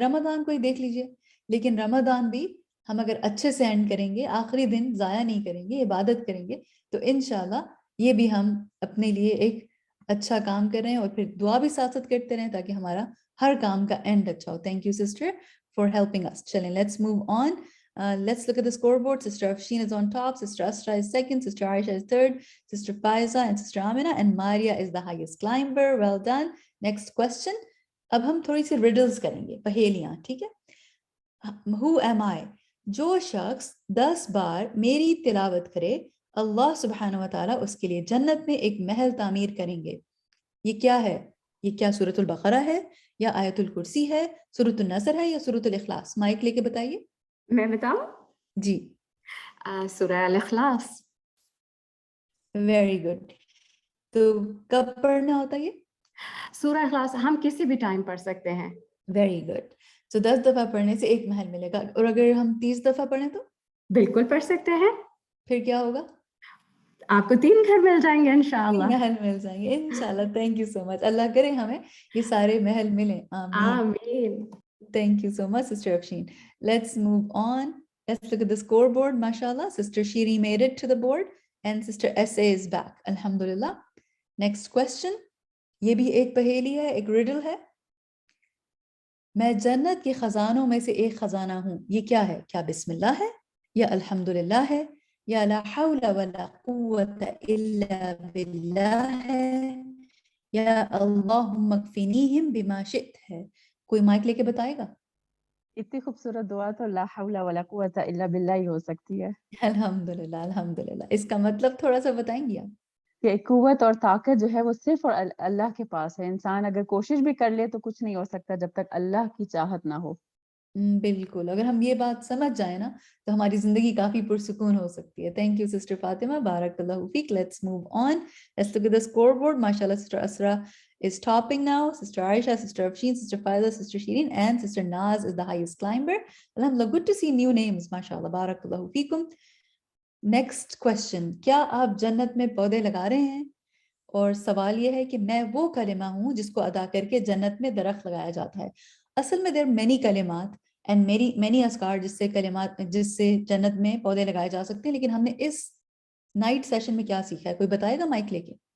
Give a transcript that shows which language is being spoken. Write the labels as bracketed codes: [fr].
[ur] رمضان کو ہی دیکھ لیجئے, لیکن رمضان بھی ہم اگر اچھے سے اینڈ کریں گے, آخری دن ضائع نہیں کریں گے, عبادت کریں گے, تو انشاءاللہ یہ بھی ہم اپنے لیے ایک اچھا کام کر رہے ہیں اور پھر دعا بھی ساتھ ساتھ کرتے رہیں تاکہ ہمارا ہر کام کا اینڈ اچھا ہو. [en] Thank you sister for helping us. چلیں let's move on. Let's look at the scoreboard. Sister Afshin is on top, Sister Asra is second, Sister Aisha is third, Sister Faiza and Sister Amina, and Maria is the highest climber. Well done. Next question. [ur] اب ہم تھوڑی سی riddles کریں گے, پہیلیاں, ٹھیک ہے. [en] Who am I? [ur] جو شخص 10 بار میری تلاوت کرے اللہ سبحانہ و تعالیٰ اس کے لیے جنت میں ایک محل تعمیر کریں گے. یہ کیا ہے؟ یہ کیا سورۃ البقرہ ہے یا آیت الکرسی ہے, سورۃ النصر ہے یا سورۃ الاخلاص؟ مائک لے کے بتائیے. میں بتاؤں؟ جی, سورہ الاخلاص. [en] Very good. [ur] تو کب پڑھنا ہوتا ہے یہ؟ سورہ اخلاص ہم کسی بھی ٹائم پڑھ سکتے ہیں. [en] Very good. [ur] تو 10 دفعہ پڑھنے سے ایک محل ملے گا, اور اگر ہم 30 دفعہ پڑھیں تو بالکل پڑھ سکتے ہیں. پھر کیا ہوگا؟ آپ کو 3 گھر مل جائیں گے انشاءاللہ. محل مل جائیں گے انشاءاللہ. [en] Thank you so much. [ur] اللہ کرے ہمیں یہ سارے محل ملیں. آمین. [en] Thank you so much, Sister Afshin. Let's move on. Let's look at the scoreboard. MashaAllah, Sister Shiri made it to the board and Sister SA is back. Alhamdulillah. Next question. [ur] یہ بھی ایک پہیلی ہے, ایک riddle ہے. میں جنت کے خزانوں میں سے ایک خزانہ ہوں. یہ کیا ہے؟ کیا بسم اللہ ہے یا الحمدللہ ہے یا لا حول ولا قوت الا باللہ ہے یا اللہم اکفینیہم بما شئت ہے؟ کوئی مائک لے کے بتائے گا؟ اتنی خوبصورت دعا تو لا حول ولا قوت الا باللہ ہی ہو سکتی ہے. الحمدللہ الحمدللہ. اس کا مطلب تھوڑا سا بتائیں گی آپ؟ کہ قوت اور طاقت جو ہے وہ صرف اور اللہ کے پاس ہے. انسان اگر کوشش بھی کر لے تو کچھ نہیں ہو سکتا جب تک اللہ کی چاہت نہ ہو. بالکل. اگر ہم یہ بات سمجھ جائیں نا تو ہماری زندگی کافی پرسکون ہو سکتی ہے. [en] Thank you sister Fatima, بارک اللہ فیک. Let's move on. Let's look at the scoreboard. ماشاءاللہ sister Isra is topping now. Sister Aisha, Sister Afshin, Sister Faiza, Sister Shireen and Sister Naz is the highest climber. Alhamdulillah, good to see new names. MashaAllah, barakallahu feekum. Next question. [ur] کیا آپ جنت میں پودے لگا رہے ہیں؟ اور سوال یہ ہے کہ میں وہ کلمہ ہوں جس کو ادا کر کے جنت میں درخت لگایا جاتا ہے. اصل میں [en] there are many [ur] کلمات [en] and many [ur] اذکار جس سے جنت میں پودے لگائے جا سکتے ہیں, لیکن ہم نے اس نائٹ سیشن میں کیا سیکھا ہے؟ کوئی بتائے گا مائک لے کے؟